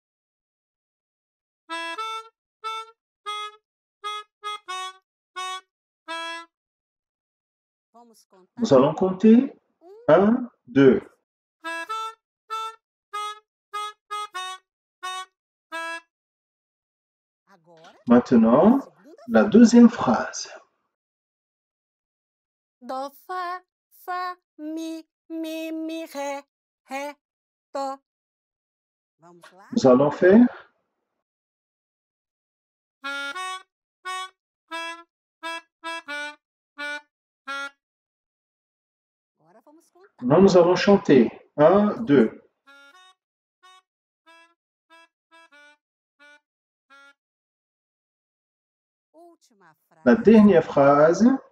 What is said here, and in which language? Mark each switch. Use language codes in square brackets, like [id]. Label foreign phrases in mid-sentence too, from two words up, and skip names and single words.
[fr] Nous allons compter 1, 2. Maintenant, la deuxième phrase. Do, fa, mi, ré, do. Nous allons faire. Nous allons chanter. 1, 2. La dernière phrase.